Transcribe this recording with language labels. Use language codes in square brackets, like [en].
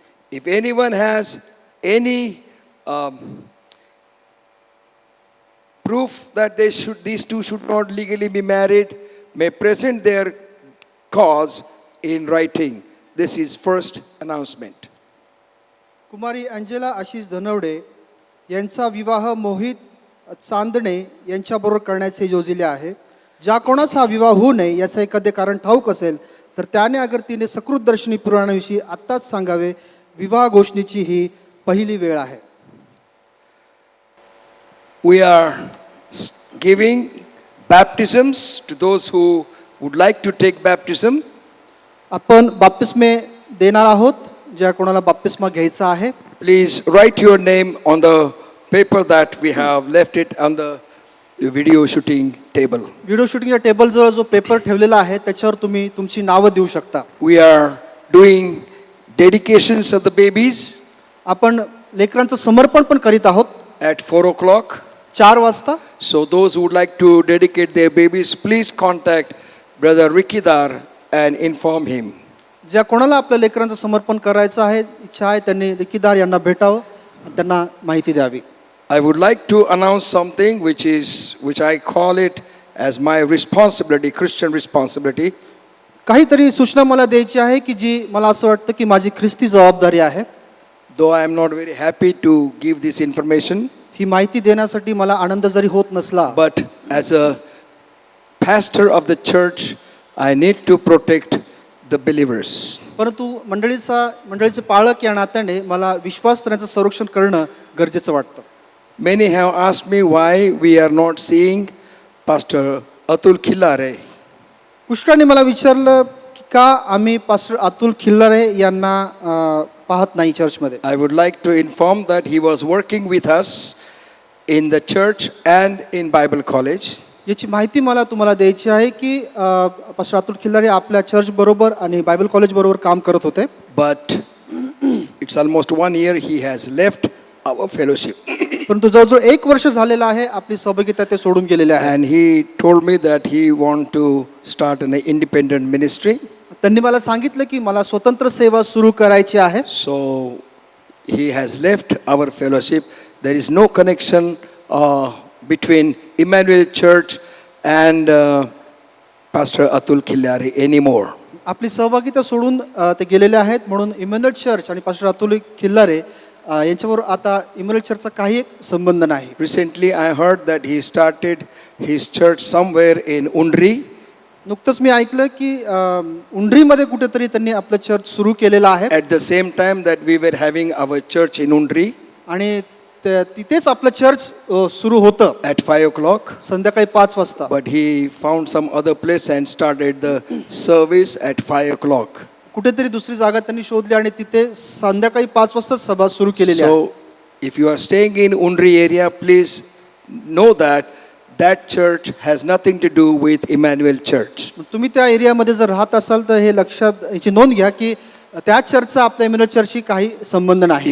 [en] If anyone has any proof that these two should not legally be married, may present their cause in writing. This is first announcement. [mr] Kumari Angela Ashish Dhanawade यांचा विवाह मोहित चांदणे यांच्याबरोबर करण्याचे योजिले आहे. ज्या कोणास हा विवाह होऊ नये याचं एखादे कारण ठाऊक असेल तर त्याने अगर तिने सकृतदर्शनी पुराणाविषयी आत्ताच सांगावे. विवाह घोषणेची ही पहिली वेळ आहे. [en] We are giving baptisms to those who would like to take baptism. [mr] आपण बाप्तिस्मे देणार आहोत ज्या कोणाला बाप्तिस्मा घ्यायचा आहे. [en] Please write your name on the paper that we have left it on the video shooting table. [mr] Video शूटिंगच्या टेबलजवळ जो पेपर ठेवलेला आहे त्याच्यावर तुम्ही तुमची नावं देऊ शकता. [en] We are doing dedications of the babies [mr] आपण लेकरांचं समर्पण पण करीत आहोत [en] at 4 o'clock. [mr] 4 वाजता. [en] So those who would like to dedicate their babies, please contact Brother Ricky Dar and inform him. [mr] ज्या कोणाला आपल्या लेकरांचं समर्पण करायचं आहे इच्छा आहे त्यांनी रिकीदार यांना भेटावं आणि त्यांना माहिती द्यावी. [en] I would like to announce something which I call it as my responsibility, Christian responsibility. [mr] काहीतरी सूचना मला द्यायची आहे की जी मला असं वाटतं की माझी ख्रिस्ती जबाबदारी आहे. [en] Though I am not very happy to give this information, [mr] ही माहिती देण्यासाठी मला आनंद जरी होत नसला [en] but as a pastor of the church, I need to protect the believers. [mr] परंतु मंडळीचे पाळक या नात्याने मला विश्वासस्थानाचं संरक्षण करणं गरजेचं वाटतं. [en] Many have asked me why we are not seeing Pastor Atul Khillare. [mr] पुष्कळांनी मला विचारलं की का आम्ही पास्टर अतुल खिल्लारे यांना पाहत नाही चर्चमध्ये. [en] I would like to inform that he was working with us in the church and in Bible college. [mr] याची माहिती मला तुम्हाला द्यायची आहे की पास्टर अतुल खिल्लारे आपल्या चर्च बरोबर आणि बायबल कॉलेज बरोबर काम करत होते. [en] But it's almost 1 year he has left our fellowship. [mr] परंतु जवळजवळ 1 वर्ष झालेलं आहे आपली सहभागिता ते सोडून गेलेले आहे. [en] And he told me that he want to start an independent ministry. [mr] त्यांनी मला सांगितलं की मला स्वतंत्र सेवा सुरू करायची आहे. [en] So he has left our fellowship. There is no connection between Emmanuel Church and Pastor Atul Khillare anymore. [mr] आपली सहभागिता सोडून ते गेलेले आहेत म्हणून इमॅन्युअल चर्च आणि पास्टर अतुल खिल्लारे यांच्याबरोबर आता इमॅन्युअल चर्चचा काही संबंध नाही. [en] Recently I heard that he started his church somewhere in Undri. [mr] नुकतंच मी ऐकलं की उंडरीमध्ये कुठेतरी त्यांनी आपलं चर्च सुरू केलेलं आहे. [en] At the same time that we were having our church in Undri [mr] आणि तिथेच आपलं चर्च सुरू होतं [en] at 5 o'clock. [mr] संध्याकाळी 5 वाजता. [en] But he found some other place and started the service at 5 o'clock. [mr] कुठेतरी दुसरी जागा त्यांनी शोधली आणि तिथे संध्याकाळी 5 वाजता सभा सुरू केलेली आहे. [en] So if you are staying in Undri area, please know that church has nothing to do with Emmanuel Church. [mr] तुम्ही त्या एरियामध्ये जर राहत असाल तर हे लक्षात याची नोंद घ्या की त्या चर्चचा आपल्या इमॅन्युअल चर्चशी काही संबंध नाही.